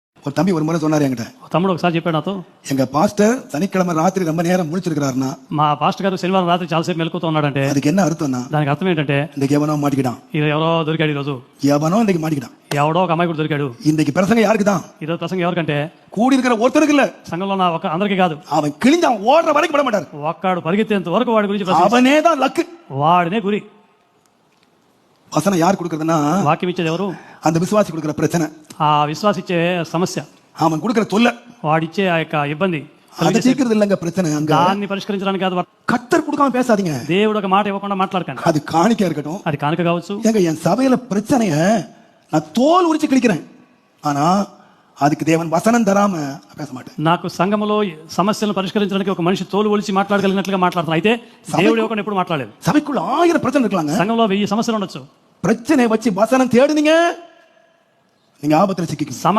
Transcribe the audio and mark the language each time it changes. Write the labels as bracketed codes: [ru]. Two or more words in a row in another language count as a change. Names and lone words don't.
[ta] ஒரு தம்பி ஒரு முறை சொன்னாரு என்கிட்ட, [te] తమ్ముడు ఒకసారి చెప్పాడు నాతో, [ta] எங்க பாஸ்டர் சனிக்கிழமை ராத்திரி ரொம்ப நேரம் முழிச்சிருக்கிறாருன்னா [te] మా పాస్టర్ గారు శనివారం రాత్రి చాలాసేపు మెలకుతూ ఉన్నాడంటే [ta] அதுக்கு என்ன அர்த்தம்னா, [te] దానికి అర్థం ఏంటంటే [ta] இன்னைக்கு எவனோ மாட்டிக்கிட்டான், [te] ఇది ఎవరో దొరికాడు ఈరోజు, [ta] எவனோ இன்னைக்கு மாட்டிக்கிட்டான். [te] ఎవడో ఒక అమ్మాయి కూడా దొరికాడు. [ta] இன்னைக்கு பிரசங்க யாருக்கு தான்? [te] ఈరోజు ప్రసంగం ఎవరికంటే [ta] கூடி இருக்கிற ஒருத்தருக்கு இல்ல, [te] సంఘంలో ఉన్న ఒక అందరికీ కాదు. [ta] அவன் கிழிஞ்சான் ஓடுற வரைக்கும் விட மாட்டாரு. [te] ఒక్కడు పరిగెత్తేంత వరకు వాడి గురించి [ta] அவனே தான் லக்கு, [te] వాడినే గురి. [ta] வசனம் யார் கொடுக்கறதுன்னா [te] వాక్యం ఇచ్చేది ఎవరు? [ta] அந்த விசுவாசி கொடுக்கிற பிரச்சனை, [te] ఆ విశ్వాస ఇచ్చే సమస్య, [ta] அவன் கொடுக்கிற தொல்லை, [te] వాడిచ్చే ఆ యొక్క ఇబ్బంది, [ta] அதை தீர்க்கிறது இல்லங்க பிரச்சனை. அங்க [te] దాన్ని పరిష్కరించడానికి కాదు. [ta] கத்தர் கொடுக்காம பேசாதீங்க, [te] దేవుడు ఒక మాట ఇవ్వకుండా మాట్లాడకండి. [ta] அது காணிக்கையா இருக்கட்டும், [te] అది కానుక కావచ్చు. [ta] ஏங்க என் சபையில பிரச்சனைய நான் தோல் உரிச்சு கிழிக்கிறேன், ஆனா அதுக்கு தேவன் வசனம் தராம பேச மாட்டேன். [te] నాకు సంఘములో సమస్యలను పరిష్కరించడానికి ఒక మనిషి తోలు ఒలిచి మాట్లాడగలిగినట్లుగా మాట్లాడుతున్నా. అయితే దేవుడు ఇవ్వకుండా ఎప్పుడు మాట్లాడలేదు. [ta] சபைக்குள்ள 1000 பிரச்சனை இருக்கலாங்க, [te] సంఘంలో 1000 సమస్యలు ఉండొచ్చు. [ta] பிரச்சனை வச்சு வசனம் தேடுனீங்க, நீங்க ஆபத்துல சிக்கிக்கீங்க.